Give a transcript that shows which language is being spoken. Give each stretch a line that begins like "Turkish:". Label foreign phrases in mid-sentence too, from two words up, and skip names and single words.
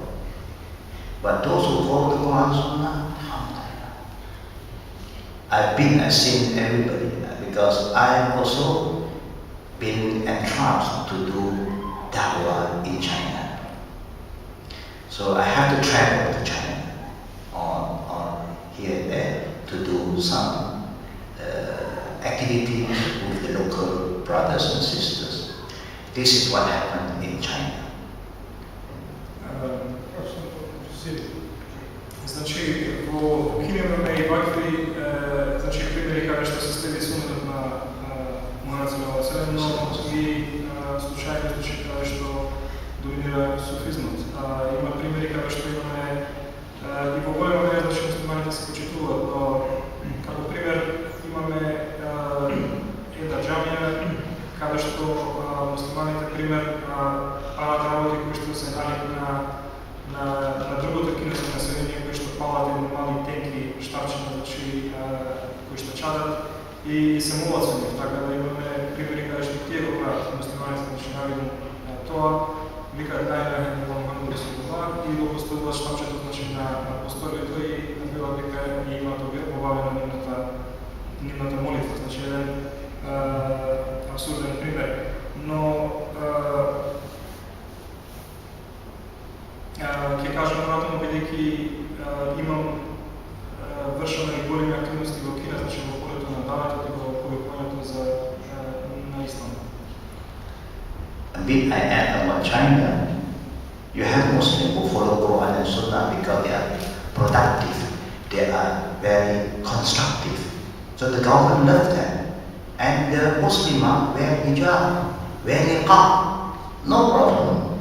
English: But those who follow the Quran Sunnah, I've seen everybody, because I've also been entrusted to do da'wah in China. So I have to travel to China on here and there to do some activities with the local brothers and sisters. This is what happened in China.
Serbian: Znači, u Kini
Macedonian: imаме и вакви примери каде што се следи сунетот на Мухамед
Arabic: صلى الله عليه وسلم,
Macedonian: но и случаи каде што доминира суфизмот. Има примери каде што имаме и во голема мера значи муслиманите се почитуваат, но како пример имаме една џамија каде што муслиманите пример прават работи кои што се налик на другото кинеско население, кои што палат едни мали тенки штапчета, значи кои што чадат и се молат со нив, така да имаме примери каде што тие го прават муслиманите, значи навидно тоа, викаат
Arabic: لا إله إلا الله محمد رسول الله
Macedonian: и го поставуваат штапчето значи на посторието и на била вика и имаат обавена нивната молитва, значи еден абсурден пример. Но ќе кажам натаму, бидејќи имам вршено и големи активности во Кина, значи во полето на давата и во повикувањето на ислам.
English: A bit I add about China. You have Muslims who follow Quran and Sunnah because they are productive, they are very constructive. So the government loves them. And the Muslims wear hijab, wear niqab, no problem.